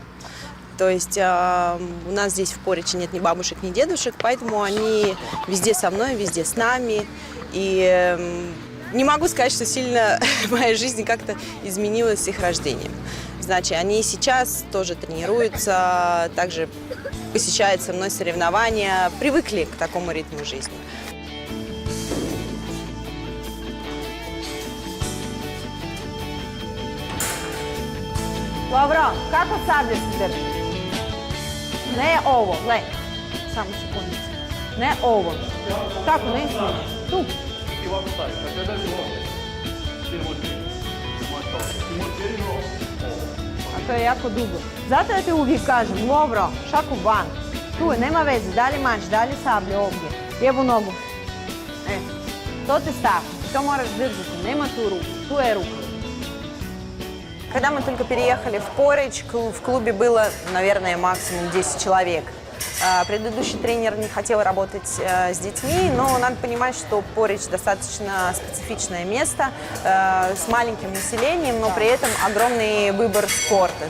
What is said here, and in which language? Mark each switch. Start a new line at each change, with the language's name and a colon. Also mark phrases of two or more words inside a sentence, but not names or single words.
Russian: То есть у нас здесь в Поридже нет ни бабушек, ни дедушек, поэтому они везде со мной, везде с нами. И не могу сказать, что сильно моя жизнь как-то изменилась с их рождением. Значит, они сейчас тоже тренируются, также посещают со мной соревнования, привыкли к такому ритму жизни.
Croatian: Dobro, kako sablje se drži? Ne ovo, gledaj. Samo sekundicu. Ne ovo. Tako, ne smije. Tu. A to je jako dugo. Zato ja ti uvijek kažem, dobro, šaku van. Tu je, nema veze, dalje mač, dalje sablje ovdje. Lijevu nogu. To te stavi. To moraš držati, nema tu ruku. Tu je ruka.
Russian: Когда мы только переехали в Поридж, в клубе было, наверное, максимум 10 человек. Предыдущий тренер не хотел работать с детьми, но надо понимать, что Поридж достаточно специфичное место с маленьким населением, но при этом огромный выбор спорта.